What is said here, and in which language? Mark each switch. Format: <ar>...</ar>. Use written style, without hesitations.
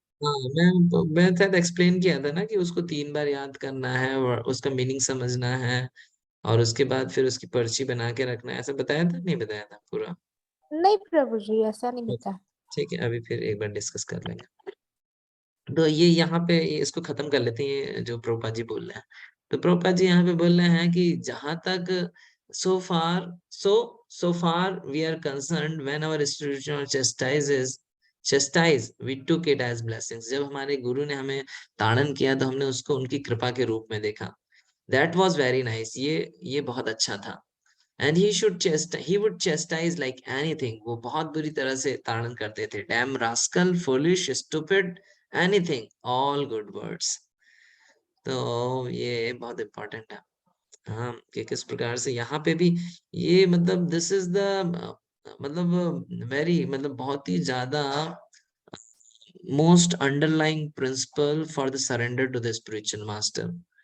<hi>हाँ, मैं शायद एक्सप्लेन किया था ना कि उसको 3 बार याद करना है और उसका मीनिंग समझना है, और उसके बाद फिर उसकी पर्ची बना के रखना है, ऐसा बताया था, नहीं बताया था पूरा। नहीं प्रभु जी ऐसा नहीं बताया। ठीक है, अभी फिर एक बार डिस्कस कर लेंगे। तो ये यहाँ पे इसको खत्म कर लेते हैं, ये जो प्रभुपाद जी बोल रहे हैं। तो प्रभुपाद जी यहाँ पे बोल रहे हैं कि जहां तक</hi> <en>so far so so far we are concerned, when our institution chastise we took it as blessings।</en> <hi>जब हमारे गुरु ने हमें ताड़न किया तो हमने उसको उनकी कृपा के रूप में देखा।</hi> <en>That was very nice,</en> <hi>ये बहुत अच्छा था।</hi> <en>And he would chastise like anything।</en> <hi>वो बहुत बुरी तरह से ताड़न करते थे।</hi> <en>Damn rascal, foolish, stupid, anything, all good words।</en> <hi>तो ये बहुत इम्पोर्टेंट है। हाँ, कि किस प्रकार से यहाँ पे भी ये मतलब दिस इज द मतलब वेरी मतलब बहुत ही ज्यादा</hi> <en>Most underlying principle for the surrender to the spiritual master.</en>